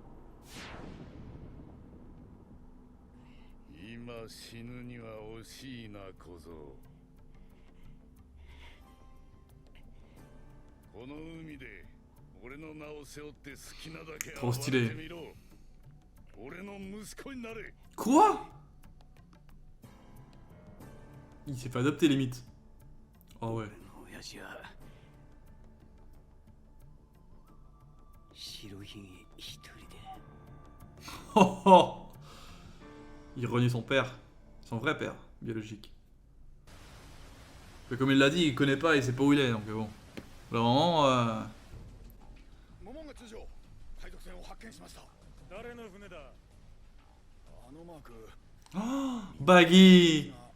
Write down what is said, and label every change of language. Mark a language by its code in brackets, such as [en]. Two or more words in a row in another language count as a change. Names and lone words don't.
[ja] 今死ぬには惜しいな小僧。この海で俺の名を背負って好きなだけ暴れてみろ。俺の息子になれ。 [fr] Quoi? Il s'est fait adopter limite. Oh ouais. [ja] 親父は白ひげ一人で。 [fr] Oh, oh. Il renie son père. Son vrai père, biologique. Mais comme il l'a dit, il connaît pas, il sait pas où il est, donc bon. Vraiment, oh, Baggy.